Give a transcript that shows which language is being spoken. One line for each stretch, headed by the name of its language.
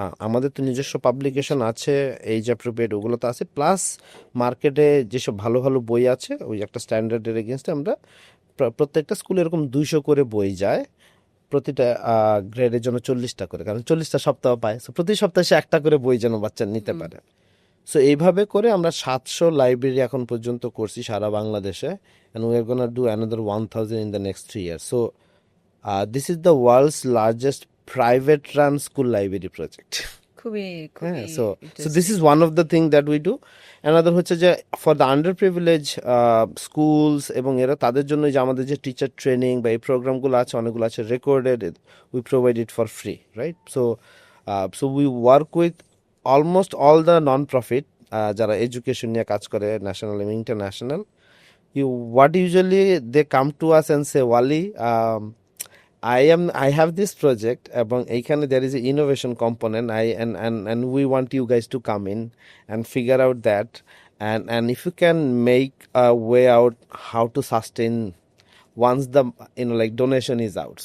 Bangla: আমাদের তো নিজস্ব পাবলিকেশন আছে, এইজ অ্যাপ্রোপ্রিয়েট, ওগুলো তো আছে, প্লাস মার্কেটে যেসব ভালো ভালো বই আছে, ওই একটা স্ট্যান্ডার্ডের এগেনস্টে আমরা প্রত্যেকটা স্কুলে এরকম 200 করে বই যায়, প্রতিটা গ্রেডের জন্য 40টা করে, কারণ 40টা সপ্তাহ পায়। সো প্রতি সপ্তাহে সে একটা করে বই যেন বাচ্চা নিতে পারে। সো এইভাবে করে আমরা 700 লাইব্রেরি এখন পর্যন্ত করছি সারা বাংলাদেশে,
English: and we are gonna do another 1000 in the next 3 years. So this is the world's largest private run school library project.
Bangla: খুবই খুবই
English: হ্যাঁ, so this is one of the thing that we do.
Bangla: Another হচ্ছে যে
English: for the under privilege schools,
Bangla: এবং এরা তাদের জন্য যে আমাদের যে টিচার ট্রেনিং বা এই প্রোগ্রামগুলো আছে, অনেকগুলো আছে recorded,
English: We provide it for free, right? So we work with almost all the non profit
Bangla: যারা এডুকেশন নিয়ে কাজ করে, ন্যাশনাল এবং international.
English: What usually they come to us and say, Wali, I have this project,
Bangla: এবং এইখানে
English: there is an innovation component, and we want you guys to come in and figure out that, and if you can make a way out how to sustain once the like donation is out.